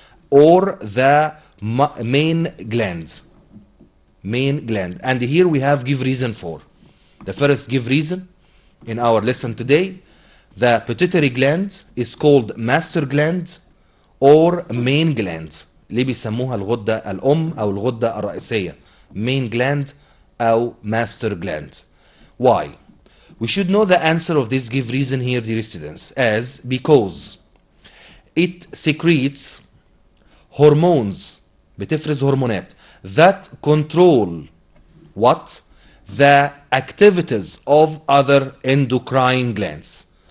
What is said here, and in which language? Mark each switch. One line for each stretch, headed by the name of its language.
English: Or the main gland. Main gland. And here we have give reason for. The first give reason in our lesson today. The pituitary gland is called master gland or main gland.
Arabic: ليه بيسموها الغدة الأم أو الغدة الرئيسية؟ main gland أو master gland.
English: Why? We should know the answer of this give reason here, dear students, as because it secretes hormones,
Arabic: بتفرز هرمونات
English: that control what? The activities of other endocrine glands.